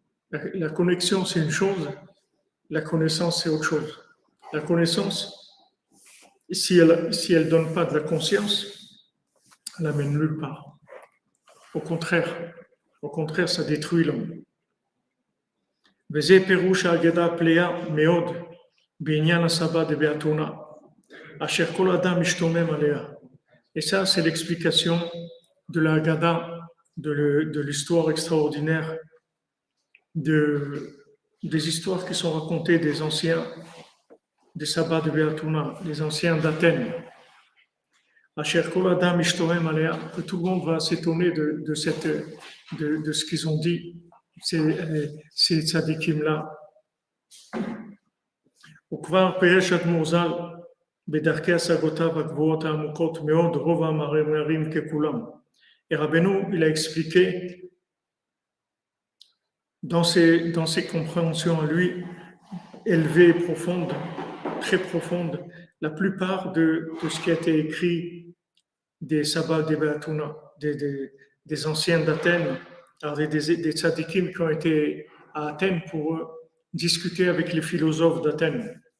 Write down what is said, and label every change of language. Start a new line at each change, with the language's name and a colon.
French: La connexion, c'est une chose, la connaissance, c'est autre chose. La connaissance, si elle donne pas de la conscience, elle n'amène nulle part. Au contraire, ça détruit l'homme.
Hebrew: וזה פירוש האגדה הפלאה מאוד בעניין הסבא דבאתונה, אשר כל אדם משתומם עליה.
French: Et ça, c'est l'explication de la Haggadah, de l'histoire extraordinaire, des histoires qui sont racontées des anciens, des sabbats de Béatouna, les anciens d'Athènes.
Hebrew: Asher kol adam mishtorem alea,
French: que tout le monde va s'étonner de ce qu'ils ont dit, ces tzadikim-là.
Hebrew: וכבר פירש אדמו"ר ז"ל בדרכי השגותיו הגבוהות העמוקות מאוד רוב המאמרים ככולם.
French: Et Rabbeinu, il a expliqué dans ses compréhensions à lui, élevées et profondes, très profondes, la plupart de ce qui a été écrit des sabbats des Béatouna, des anciens d'Athènes, des tzadikim qui ont été à Athènes pour discuter avec les philosophes d'Athènes.